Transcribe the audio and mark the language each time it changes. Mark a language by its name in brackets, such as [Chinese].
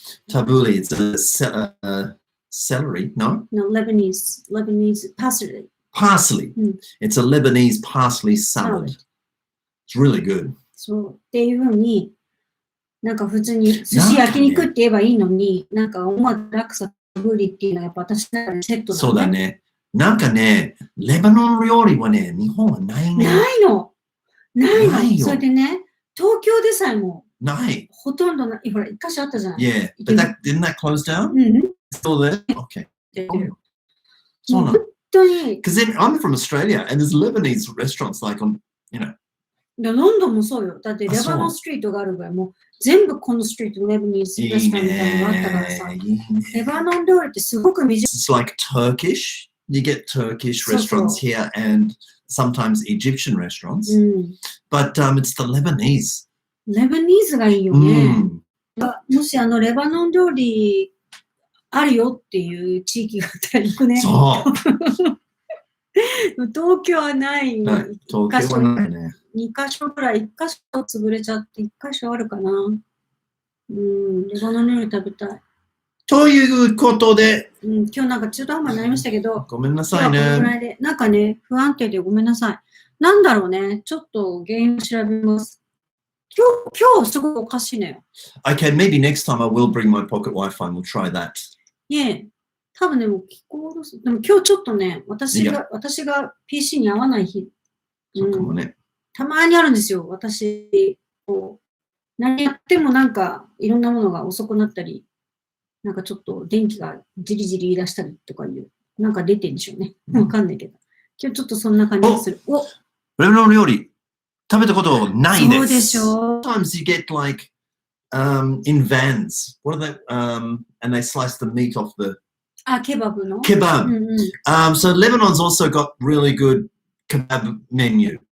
[English] タブーリ is celery, no? No, Lebanese parsley. Parsley. It's a Lebanese parsley salad. It's really good. [Japanese] そう。っていうふうに、なんか普通に寿司焼肉って言えばいいのに、なんか思わずラクサタブーリっていうのはやっぱ私の中でセットだね。そうだね。なんかね、レバノン料理はね、日本はないね。ないの。ないよ。それでね、東京でさえも、ない。ほとんどない。ほら、一箇所あったじゃない。 [English] Yeah, but didn't that close down? Still there? Okay. [Japanese] そうなの。本当に。 [English] Because then I'm from Australia and there's Lebanese restaurants like on, you know. [Japanese] ロンドンもそうよ。だってレバノンストリートがあるぐらい、もう全部このストリートレバニーズレストランみたいなのがあったからさ。レバノン料理ってすごく短い。 [English] It's like Turkish. You get Turkish restaurants here and sometimes Egyptian restaurants. But it's the Lebanese. [Japanese] レバニーズがいいよね。もしレバノン料理あるよっていう地域があったら行くね。そう。東京はない。東京はないね。 2カ所ぐらい、1カ所潰れちゃって、1カ所あるかな。レバノン料理食べたい。ということで、今日なんか中途半端になりましたけど、ごめんなさいね。なんかね、不安定でごめんなさい。なんだろうね、ちょっと原因を調べます。今日すごいおかしいね。 [English] Okay, maybe next time I will bring my pocket Wi-Fi and we'll try that. [Japanese] いえ、多分ね、もう気候です。でも今日ちょっとね、私が PC に合わない日。そうかもね。たまにあるんですよ。私、何やってもなんかいろんなものが遅くなったり、なんかちょっと電気がじりじり言い出したりとかいう、なんか出てるんでしょうね。わかんないけど。今日ちょっとそんな感じがする。レバノン料理、食べたことないです。そうでしょう。 [English] Sometimes you get like in vans. What are they? And they slice the meat off the. [Japanese] ケバブの [English] Kebab. So Lebanon's also got really good kebab menu.